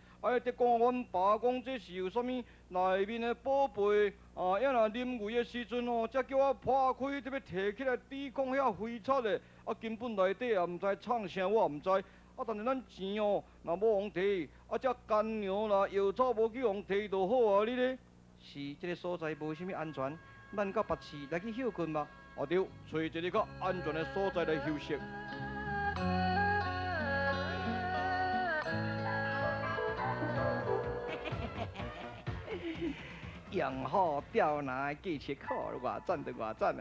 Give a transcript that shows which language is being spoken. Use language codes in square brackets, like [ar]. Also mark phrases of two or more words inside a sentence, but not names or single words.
[nan] 啊，得讲阮爸讲这是有啥物内面的宝贝啊，要若啉胃的时阵哦，才叫我破开，特别摕起来抵抗遐飞贼的。啊，根本内底也毋知创啥，我也毋知。啊，但是咱钱哦，若无互摕，啊，这干粮啦、药草无去互摕就好啊，你咧？是，这个所在无啥物安全，咱到别市来去休困吧。啊对，找一个较安全的所在来休息。用好钓拿的计策好，偌赞就偌赞啊！